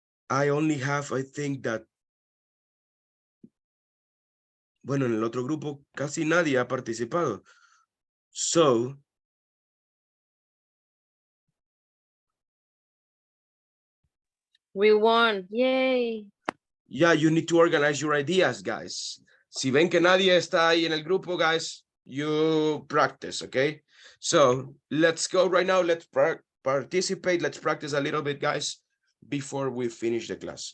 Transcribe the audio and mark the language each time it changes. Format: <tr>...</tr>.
<en>I only have, I think that,</en> <es>bueno, en el otro grupo casi nadie ha participado. So,</es> <en>We won. Yay. yeah, you need to organize your ideas, guys.</en> <es>Si ven que nadie está ahí en el grupo,</es> <en>guys, you practice, okay? So let's go right now. Let's participate. Let's practice a little bit, guys, before we finish the class.</en>